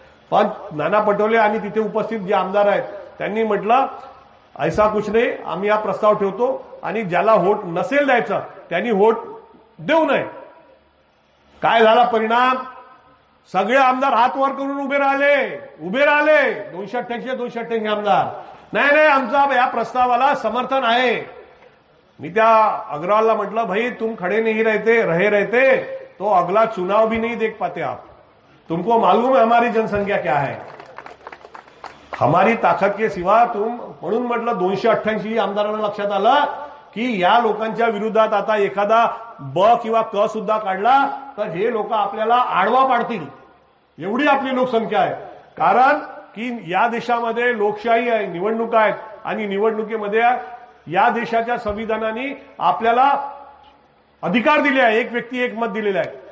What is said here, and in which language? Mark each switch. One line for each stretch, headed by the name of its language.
Marathi: पण नाना पटोले आणि तिथे उपस्थित जे आमदार आहेत त्यांनी म्हटलं ऐसा कुछ नाही, आम्ही हा प्रस्ताव ठेवतो आणि ज्याला वोट नसेल द्यायचं त्यांनी वोट देऊ नये. काय झाला परिणाम? सगळे आमदार हात वर करून उभे राहिले 288 आमदार. नाही आमचा या प्रस्तावाला समर्थन आहे. मी त्या अग्रवालला म्हटलं भाई
Hindi: तुम खड़े नहीं रहते तो अगला चुनाव भी नहीं देख पाते आप. तुमको मालूम है हमारी जनसंख्या क्या है, हमारी ताकद के सिवा तुम.
Marathi: म्हणून म्हटलं 288 आमदारांना लक्षात आलं की या लोकांच्या विरोधात आता एखादा ब किंवा क सुद्धा काढला तर हे लोक आपल्याला आडवा पाडतील एवढी आपली लोकसंख्या आहे. कारण की या देशामध्ये लोकशाही आहे, निवडणुका आहेत आणि निवडणुकीमध्ये या देशाच्या संविधानाने आपल्याला अधिकार दिले आहे, एक व्यक्ती एक मत दिलेलं आहे.